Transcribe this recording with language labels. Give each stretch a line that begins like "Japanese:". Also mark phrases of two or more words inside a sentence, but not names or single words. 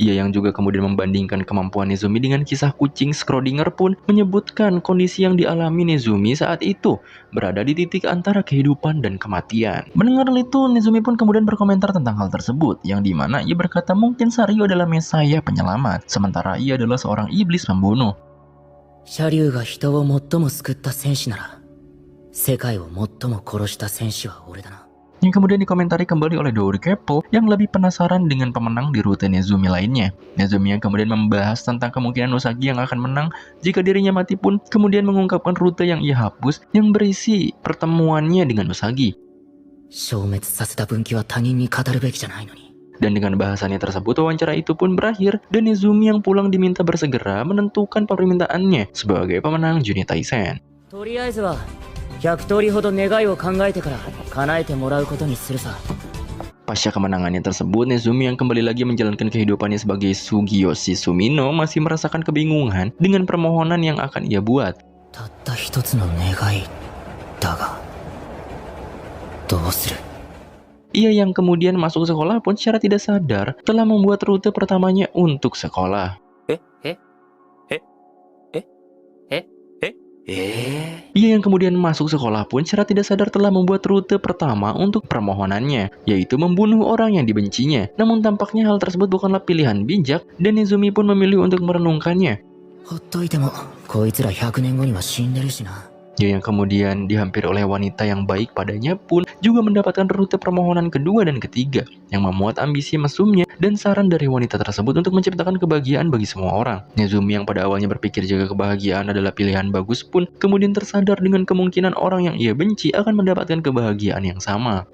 Indonesian: Ia yang juga kemudian membandingkan kemampuan Nezumi dengan kisah kucing Schrödinger pun menyebutkan kondisi yang dialami Nezumi saat itu berada di titik antara kehidupan dan kematian. Mendengar hal itu, Nezumi pun kemudian berkomentar tentang hal tersebut, yang dimana ia berkata mungkin Saryu adalah Mesaya penyelamat, sementara ia adalah seorang iblis pembunuh.
Japanese: 車竜が人を最も救った戦士なら世界を最も殺した戦士は俺だな。
Indonesian: Yang kemudian dikomentari kembali oleh Dou the Capel yang lebih penasaran dengan pemenang di rute Nezumi lainnya. Nezumi yang kemudian membahas tentang kemungkinan Usagi yang akan menang jika dirinya mati pun kemudian mengungkapkan rute yang ia hapus yang berisi pertemuannya dengan Usagi.
Japanese: 消滅させた分岐は他人に語るべきじゃないのに。
Indonesian: Dan dengan bahasannya tersebut, wawancara itu pun berakhir dan Nezumi yang pulang diminta bersegera menentukan permintaannya sebagai pemenang Juni Taisen.
Japanese: とりあえずは100通りほど願いを考えてから叶えてもらうことにするさ。
Indonesian: Pasca kemenangannya tersebut, Nezumi yang kembali lagi menjalankan kehidupannya sebagai Sugiyoshi Sumino masih merasakan kebingungan dengan permohonan yang akan ia buat.
Japanese: たった一つの願いだがどうする。
Indonesian: Ia yang kemudian masuk sekolah pun secara tidak sadar telah membuat rute pertamanya untuk sekolah. Ia yang kemudian masuk sekolah pun secara tidak sadar telah membuat rute pertama untuk permohonannya, yaitu membunuh orang yang dibencinya. Namun tampaknya hal tersebut bukanlah pilihan bijak dan Nezumi pun memilih untuk merenungkannya.
Japanese: ほっといてもこいつら100年後には死んでるしな。
Indonesian: Ia yang kemudian dihampiri oleh wanita yang baik padanya pun juga mendapatkan rute permohonan kedua dan ketiga yang memuat ambisi mesumnya dan saran dari wanita tersebut untuk menciptakan kebahagiaan bagi semua orang. Nezumi yang pada awalnya berpikir jika kebahagiaan adalah pilihan bagus pun kemudian tersadar dengan kemungkinan orang yang ia benci akan mendapatkan kebahagiaan yang sama.